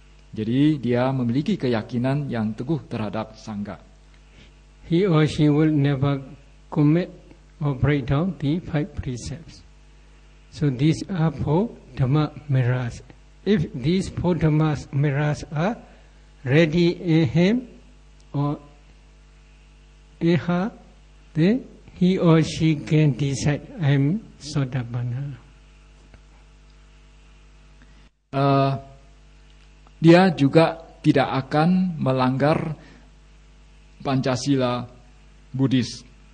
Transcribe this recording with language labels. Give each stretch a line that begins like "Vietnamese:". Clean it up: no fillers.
Indonesian: Jadi dia memiliki keyakinan yang teguh terhadap Sangha.
English: He or she will never commit or break down the 5 precepts. So these are 4 Dhamma mirrors. If these 4 Dhamma mirrors are ready in him or in her, then he or she can decide, I am Sotapanna.
Indonesian: Dia juga tidak akan melanggar Pancasila Buddhis.